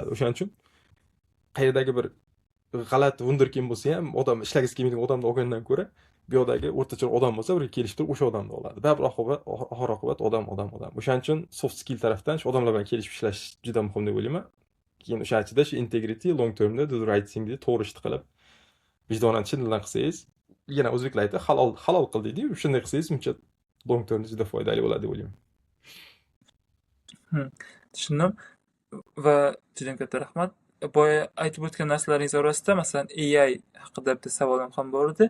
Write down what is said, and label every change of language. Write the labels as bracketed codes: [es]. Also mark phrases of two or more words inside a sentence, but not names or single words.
[uz] O'shaning uchun qayerdagi bir g'alati wunderkind bo'lsa ham, odam ishlagisi kelmaydigan odamni olgandan ko'ra, bu yoqdagi o'rtacha odam bo'lsa, birga kelishib turib o'sha odamni oladi. Baribir oxir oqibat odam. O'shaning uchun [en] soft skill [uz] tarafdan shu odamlar bilan kelishib ishlash juda muhim deb o'ylayman. Keyin o'sha ichida shu integrity, [en] long termda do the right thing [uz] deb to'g'ri ishni qilib, vijdonan chin dildan qilsangiz, yana o'zbeklar aytadi, halol qil deydi-ku, shunday qilsangiz, muncha [en] long termda [uz] juda foydali bo'ladi deb o'ylayman. Tushundim. Va juda katta rahmat. Boya aytib o'tgan narsalaringiz orasida masalan AI haqida bitta savolim ham bor edi.